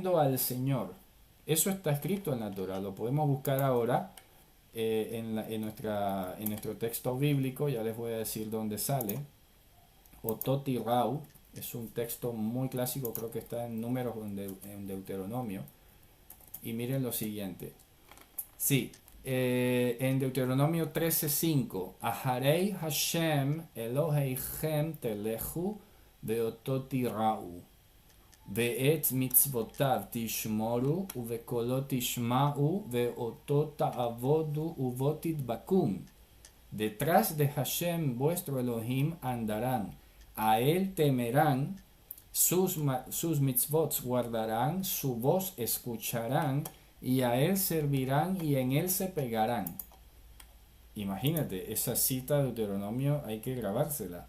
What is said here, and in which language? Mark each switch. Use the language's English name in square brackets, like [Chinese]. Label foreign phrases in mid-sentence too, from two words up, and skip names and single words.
[Spanish] Eso está escrito en la Torah. Lo podemos buscar ahora en nuestro texto bíblico, ya les voy a decir dónde sale. [Hebrew] אותו תיראו [Spanish] es un texto muy clásico, creo que está en Números o en Deuteronomio. Y miren lo siguiente. Sí, en Deuteronomio 13:5, [Hebrew] אחרי השם אלהיכם תלכו ואתו תיראו, ואת מצותיו תשמרו, ובקלו תשמעו, ואתו תעבדו ובו תדבקון. [Spanish] Detrás de Hashem vuestro Elohim andarán, a él temerán, sus mitzvot guardarán, su voz escucharán, y a él servirán y en él se pegarán. Imagínate, esa cita de Deuteronomio hay que grabársela.